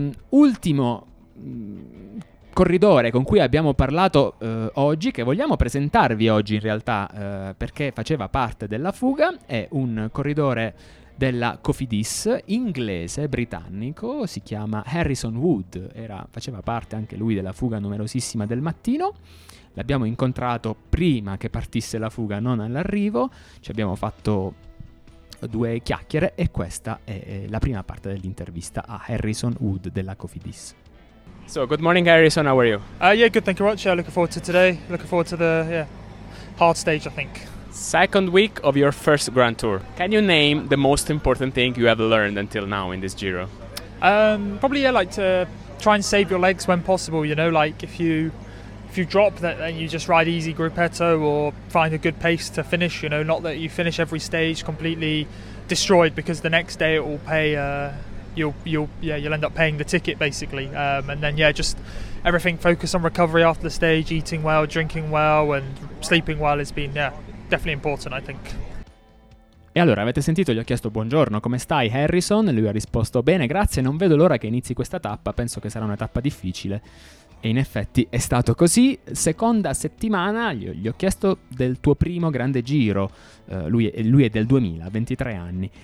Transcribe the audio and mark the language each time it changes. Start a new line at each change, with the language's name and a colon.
Italian: Ultimo corridore con cui abbiamo parlato oggi, che vogliamo presentarvi oggi in realtà perché faceva parte della fuga, è un corridore della Cofidis, inglese, britannico, si chiama Harrison Wood, faceva parte anche lui della fuga numerosissima del mattino. L'abbiamo incontrato prima che partisse la fuga, non all'arrivo, ci abbiamo fatto due chiacchiere e questa è la prima parte dell'intervista a Harrison Wood della Cofidis.
English: So, good morning Harrison, how are you? Yeah, good, thank you much. Yeah, looking forward to today, looking forward to the hard stage, I think. Second week of your first Grand Tour. Can you name the most important thing you have learned until now in this Giro? Probably, like to try and save your legs when possible, you know, like if you you drop, then you just ride easy gruppetto or find a good pace to finish, you know, not that you finish every stage completely destroyed, because the next day it will pay, you'll end up paying the ticket basically. And then yeah, just everything, focus on recovery after the stage, eating well, drinking well and sleeping well has been definitely important, I think.
Italian: E allora, avete sentito, gli ho chiesto buongiorno, come stai Harrison? E lui ha risposto bene, grazie, non vedo l'ora che inizi questa tappa, penso che sarà una tappa difficile. E in effetti è stato così. Seconda settimana, gli ho chiesto del tuo primo grande giro, lui è del 2000, 23 anni.